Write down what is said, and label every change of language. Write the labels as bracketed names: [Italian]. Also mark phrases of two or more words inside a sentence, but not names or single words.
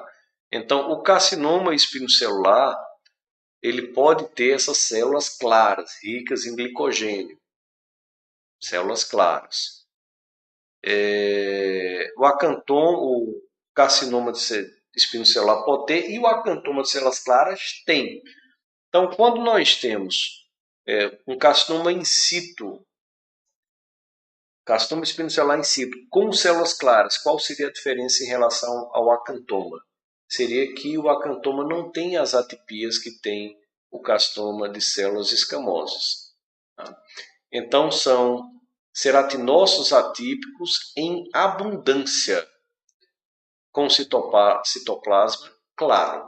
[Portuguese] Então, o carcinoma espinocelular ele pode ter essas células claras, ricas em glicogênio, células claras. O carcinoma de espinocelular pode ter e o acantoma de células claras tem. Então, quando nós temos um carcinoma [Latin] in situ, [Portuguese] carcinoma espinocelular [Latin] in situ, [Portuguese] com células claras, qual seria a diferença em relação ao acantoma? Seria que o acantoma não tem as atipias que tem o carcinoma de células escamosas. Tá? Então, são ceratinócitos atípicos em abundância, com citoplasma claro.